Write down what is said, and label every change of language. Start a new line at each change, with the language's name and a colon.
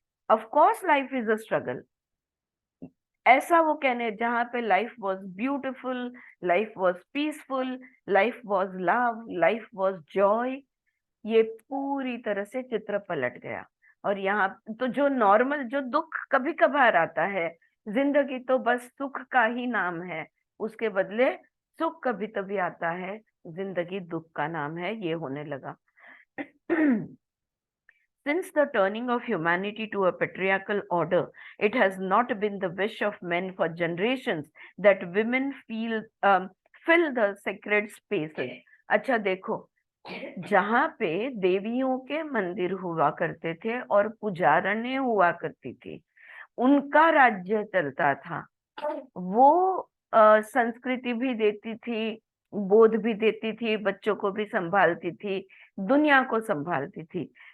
English: of course life is a struggle,
Hindi: ऐसा वो कहने जहां पे
English: life was beautiful, life was peaceful, life was love, life was joy,
Hindi: ये पूरी तरह से चित्र पलट गया। और यहाँ तो जो नॉर्मल, जो दुख कभी कभार आता है, जिंदगी तो बस सुख का ही नाम है, उसके बदले सुख कभी कभी आता है, जिंदगी दुख का नाम है, ये होने लगा।
English: Since the turning of humanity to a patriarchal order, it has not been the wish of men for generations that women fill the sacred spaces.
Hindi: अच्छा देखो, जहाँ पे देवियों के मंदिर हुआ करते थे और पुजारने हुआ करती थी, उनका राज्य चलता था, वो संस्कृति भी देती थी, बोध भी देती थी, बच्चों को भी संभालती थी, दुनिया को संभालती थी।